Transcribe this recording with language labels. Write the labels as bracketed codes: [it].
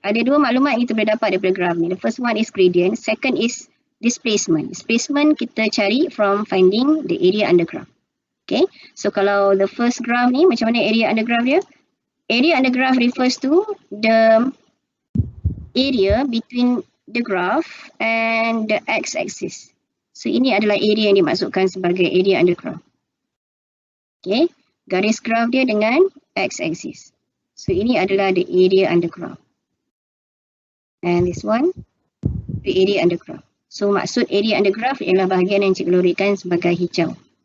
[ms] Ada dua maklumat yang kita boleh dapat daripada graf ni. [en] The first one is gradient. Second is displacement. Displacement [ms] kita cari [en] from finding the area under graph. Okay. So [ms] kalau [en] the first graph [ms] ni, macam mana [en] area under graph [ms] dia? [en] Area under graph refers to the area between the graph and the x-axis. [ms] So ini adalah area yang dimaksudkan sebagai [en] area under graph. [ms] Okay. Garis [en] graph [ms] dia dengan [en] x-axis. So [ms] ini adalah [en] the area under graph. And this one, the area under graph. [ms] So maksud [en] area under graph [ms] ialah bahagian yang cikgu lorikan sebagai hijau.